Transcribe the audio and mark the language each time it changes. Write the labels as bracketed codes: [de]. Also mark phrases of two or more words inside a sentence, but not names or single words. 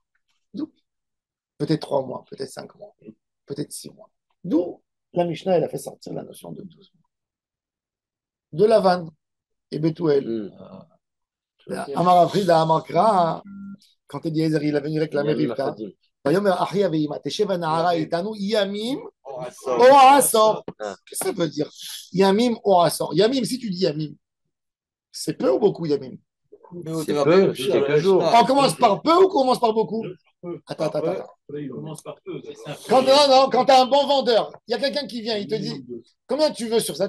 [fr] D'où? Peut-être 3 mois, peut-être 5 mois, peut-être 6 mois. D'où la Mishnah, elle a fait sortir la notion de 12 mois. De Lavan et Bethuel. Amar Afrida, Amar Kra, quand Eliezer, il est venu réclamer Rivka. [he] ויאמר אחי ואמא, תשב הנערה איתנו ימים או עשור. [fr] Qu'est-ce que ça veut dire? [he] ימים או עשור. [fr] Yamim, si tu dis Yamim, c'est peu ou beaucoup Yamim? C'est peu, c'est quelques jours. On commence par peu ou on commence par beaucoup? Attends. Il commence par peu. Quand tu as un bon vendeur, il y a quelqu'un qui vient, il te dit combien tu veux sur ça?